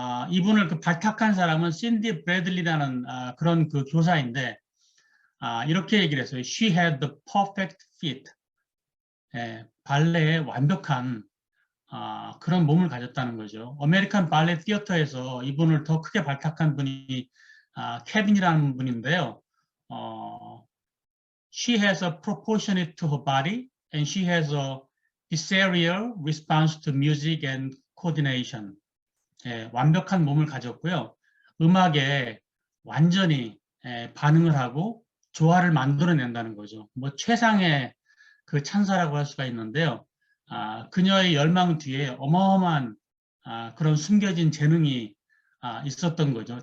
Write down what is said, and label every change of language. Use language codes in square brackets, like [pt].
[ko] 이분을 발탁한 사람은 신디 브래들리라는 그런 그 교사인데, 이렇게 얘기를 했어요. [en] She had the perfect fit. [ko] 예, 발레에 완벽한 그런 몸을 가졌다는 거죠. 아메리칸 발레 티어터에서 이분을 더 크게 발탁한 분이 케빈이라는 분인데요. [en] She has a proportionate to her body and she has a visceral response to music and coordination. [ko] 예, 완벽한 몸을 가졌고요. 음악에 완전히 반응을 하고 조화를 만들어낸다는 거죠. 뭐 최상의 그 찬사라고 할 수가 있는데요. 그녀의 열망 뒤에 어마어마한 그런 숨겨진 재능이 있었던 거죠.